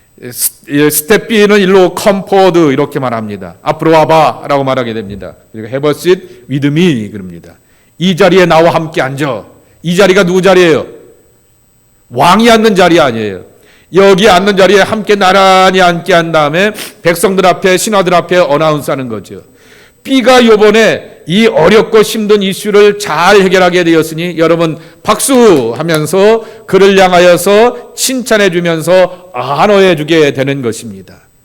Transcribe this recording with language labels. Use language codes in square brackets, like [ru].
[ko] 스텝 B는 일로 [en] come forward [ko] 이렇게 말합니다. 앞으로 와봐 라고 말하게 됩니다. [en] 그리고 have a seat with me [ko] 그럽니다. 이 자리에 나와 함께 앉아. 이 자리가 누구 자리예요? 왕이 앉는 자리 아니에요. 여기 앉는 자리에 함께 나란히 앉게 한 다음에 백성들 앞에 신하들 앞에 어나운스하는 거죠. B가 요번에 이 어렵고 힘든 이슈를 잘 해결하게 되었으니 여러분 박수 하면서 그를 향하여서 칭찬해 주면서 환호해 주게 되는 것입니다.